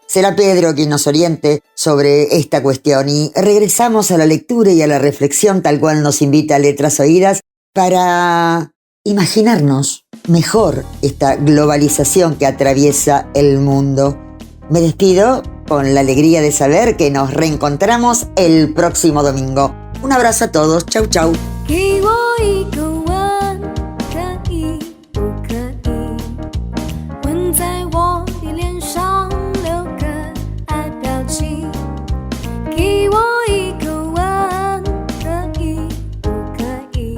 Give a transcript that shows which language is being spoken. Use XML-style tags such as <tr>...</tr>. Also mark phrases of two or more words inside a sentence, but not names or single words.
<es>Será Pedro quien nos oriente sobre esta cuestión y regresamos a la lectura y a la reflexión tal cual nos invita Letras Oídas para imaginarnos mejor esta globalización que atraviesa el mundo. Me despido con la alegría de saber que nos reencontramos el próximo domingo. Un abrazo a todos. Chau, chau.</es> <zh>给我一个吻，可以不可以？吻在我的脸上，留个爱表情。给我一个吻，可以不可以？</zh>